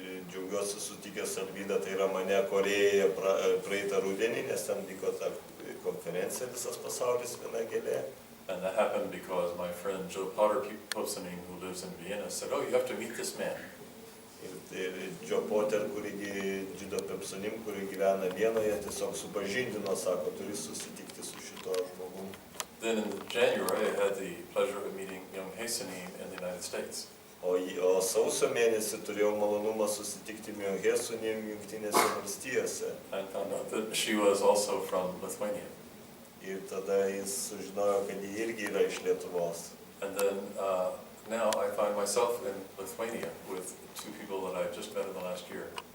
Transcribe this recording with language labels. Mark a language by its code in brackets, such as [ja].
[lt] Džiaugiuosi sutikęs Alvydą, tai yra mane Korėjoje praeitą rudenį, nes ten vyko ta konferencija Visas pasaulis viena gėlė. [en] And that happened because my friend Joe Potter Posening, who lives in Vienna, said, "Oh, you have to meet this man." [lt] Ir Joe Potter, Džido Pepsonim, kuri gyvena Vienoje, tiesiog supažindino, sako, turi susitikti su šito žmogum. [en] Then in January, I had the pleasure of meeting young Hasenim in the United States. [lt] O sausio mėnesį turėjau malonumą susitikti Mjonghe Sunim Jungtinėse valstijose. [en] And found out that she was also from Lithuania. [lt] Ir tada jis sužinojo, kad ji irgi yra iš Lietuvos. [en] And then now I find myself in Lithuania with two people that I've just met in the last year.